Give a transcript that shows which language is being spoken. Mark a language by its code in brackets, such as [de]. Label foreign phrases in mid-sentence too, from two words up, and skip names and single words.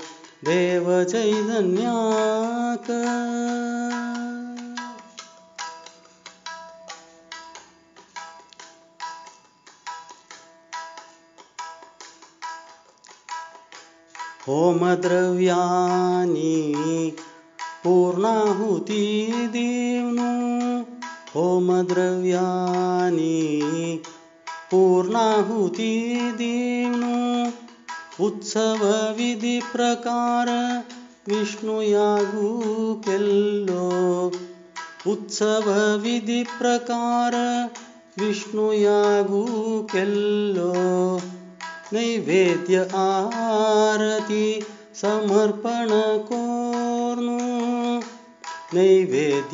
[sa] देवचैतन्याक होमद्रव्यानि पूर्णाहुति देवनु होमद्रव्यानि पूर्णाहुति [kok] देवनु उत्सव विधि प्रकार विष्णुयागु केल्लो उत्सव विधि प्रकार विष्णुयागु केल्लो नैवेद्य आरती समर्पण कोर्नु नैवेद्य